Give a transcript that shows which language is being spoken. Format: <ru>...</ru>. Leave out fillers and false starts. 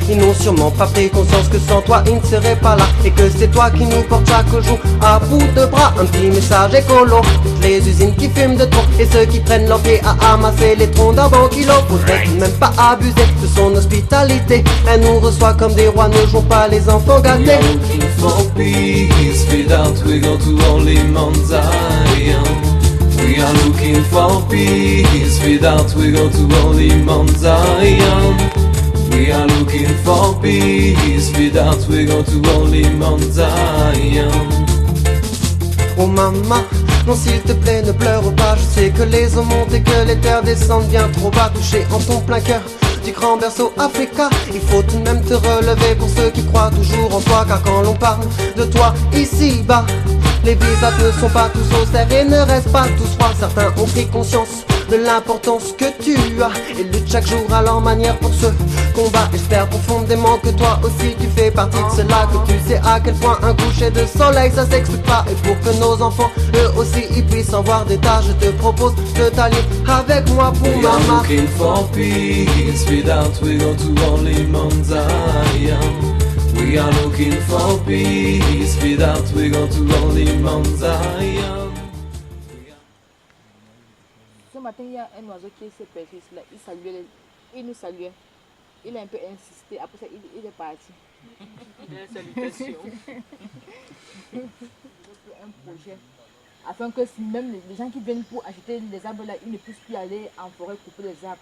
<fr>Ils n'ont sûrement pas pris conscience que sans toi ils ne seraient pas là, et que c'est toi qui nous portes chaque jour à bout de bras. Un petit message écolo, toutes les usines qui fument de trop et ceux qui prennent leur pied à amasser les troncs d'un bon kilo. Faudrait tout de même pas abuser de son hospitalité. Elle nous reçoit comme des rois, ne jouons pas les enfants gâtés.</fr> <en>We are looking for peace, without we go to only Mount Zion. We are looking for peace, without we go to only Mount Zion. We are looking for peace, without we go to only Mount Zion.</en> <fr>Oh maman, non s'il te plaît ne pleure pas. Je sais que les eaux montent et que les terres descendent bien trop bas. Touché en ton plein cœur du grand berceau Africa, il faut tout de même te relever pour ceux qui croient toujours en toi. Car quand l'on parle de toi ici bas, les visages ne sont pas tous austères et ne restent pas tous froids. Certains ont pris conscience de l'importance que tu as et luttent chaque jour à leur manière pour ce combat. J'espère profondément que toi aussi tu fais partie de cela, que tu sais à quel point un coucher de soleil ça s'explique pas. Et pour que nos enfants eux aussi ils puissent en voir des tas, je te propose de t'allier avec moi pour</fr> <en>We are Mama. looking for peace, without we go to only Mount Zion. We are looking for peace, without we go to only Mount Zion.</en> <fr>Ce matin, il y a un oiseau qui s'est perché là. Il nous saluait. Il a un peu insisté. Après ça, il est parti. Salutations. Un projet. Afin que si même les gens qui viennent pour acheter les arbres là, ils ne puissent plus aller en forêt couper les arbres.</fr>